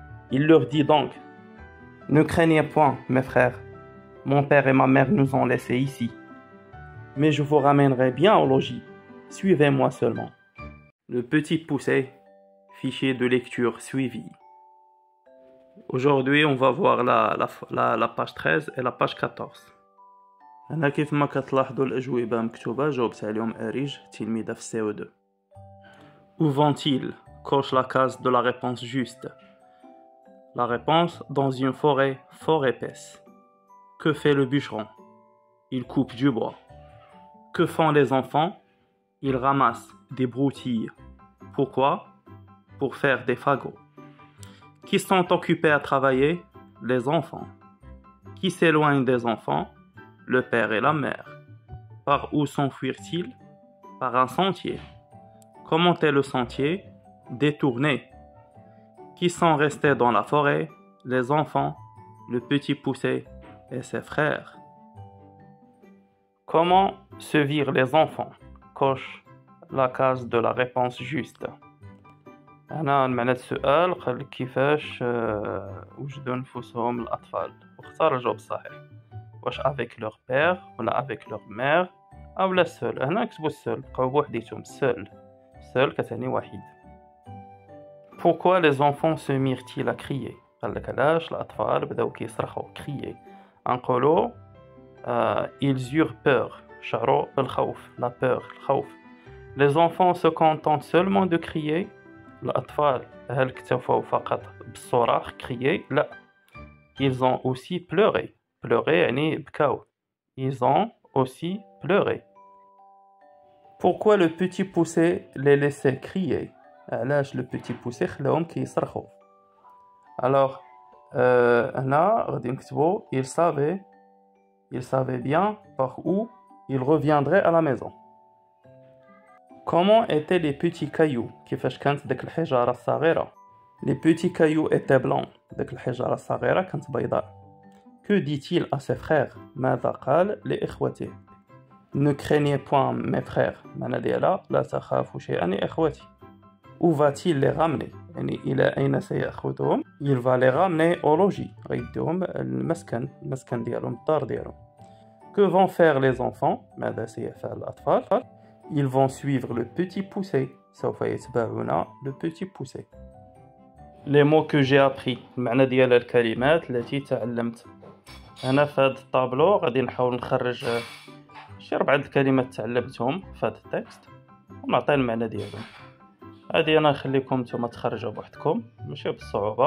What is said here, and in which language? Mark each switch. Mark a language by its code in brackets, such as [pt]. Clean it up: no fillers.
[fr] Il leur dit donc: « Ne craignez point, mes frères, mon père et ma mère nous ont laissés ici. Mais je vous ramènerai bien au logis. Suivez-moi seulement. » Le petit poucet, fichier de lecture suivi. Aujourd'hui, on va voir la page 13 et la page 14. [ar] هنا كيف ما كتلاحظوا الأجوبة مكتوبة جاوبت عليهم أريج تلميذة في CO2. [fr] Où vont-ils? Coche la case de la réponse juste. La réponse: dans une forêt fort épaisse. Que fait le bûcheron? Il coupe du bois. Que font les enfants? Ils ramassent des broutilles. Pourquoi? Pour faire des fagots. Qui sont occupés à travailler? Les enfants. Qui s'éloignent des enfants? Le père et la mère. Par où s'enfuirent-ils? Par un sentier. Comment est le sentier? Détourné. Qui sont restés dans la forêt? Les enfants, le petit poucet et ses frères. Comment se virent les enfants? Coche la case de la réponse juste. [ar] هنا معنى السؤال قال كيفاش وجدوا نفوسهم الأطفال واختار الجواب الصحيح. [fr] واش avec leur père ولا avec leur mère أو لا seul. [ar] هنا كتبوا seul بقاو بوحديتهم seul كتعني وحيد. [fr] Pourquoi les enfants se mirent-ils à crier? [ar] قال لك علاش الأطفال بداو كيصرخوا crier. [fr] نقولوا ils eurent peur. [ar] شعروا بالخوف. [fr] La peur, [ar] الخوف. [fr] Les enfants se contentent seulement de crier. [ar] الأطفال هل اكتفوا فقط بالصراخ crier؟ لا. [fr] Ils ont aussi pleuré. [ar] Pleurer يعني بكاو. [fr] Ils ont aussi pleuré. Pourquoi le petit poucet les laissait crier? [ar] علاش [fr] le petit poucet [ar] خلاهم كيصرخوا؟ [fr] Alors [ar] هنا غادي نكتبوا [fr] il savait bien par où il reviendrait à la maison. Comment étaient les petits cailloux? [ar] كيفاش كانت داك الحجارة الصغيرة؟ [fr] Les petits cailloux étaient blancs. [ar] داك الحجارة الصغيرة كانت بيضاء. [fr] Que dit-il à ses frères? [ar] ماذا قال لإخوته؟ [fr] Ne craignez point mes frères. [ar] معنى ديالها لا تخافوا شيئا يا إخوتي. [fr] Où va-t-il les ramener? [ar] يعني إلى أين سيأخذهم؟ [fr] Il va les ramener au logis. [ar] غيديهم المسكن ديالهم الدار ديالهم. [fr] Que vont faire les enfants? [ar] ماذا سيفعل الأطفال؟ [fr] Ils vont suivre le petit poucet. [ar] سوف يتبعون le petit poucet. [fr] Les mots que j'ai appris. [ar] المعنى ديال الكلمات التي تعلمت. هنا في هذا الطابلو غادي نحاول نخرج شي 4 الكلمات تعلمتهم في هذا التكست ونعطي المعنى ديالهم. هادي انا نخليكم نتوما تخرجوا بوحدكم ماشي بالصعوبه.